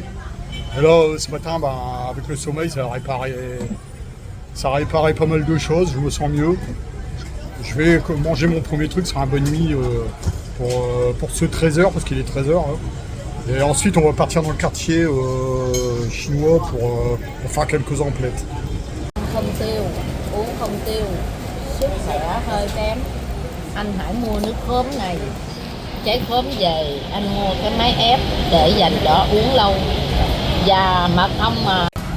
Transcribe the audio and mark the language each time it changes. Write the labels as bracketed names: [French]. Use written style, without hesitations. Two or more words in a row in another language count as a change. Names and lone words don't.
[French] Et là ce matin, avec le sommeil, ça a réparé pas mal de choses, je me sens mieux. Je vais manger mon premier truc, ce sera un bonne nuit pour ce 13h, parce qu'il est 13h. Hein. Et ensuite, on va partir dans le quartier chinois pour faire quelques emplettes. [Vietnamese] Không tiêu, uống không tiêu, sức khỏe hơi kém. Anh hãy mua nước khóm này, trái khóm về, anh mua cái máy ép để dành cho uống lâu. Và mật ong mà.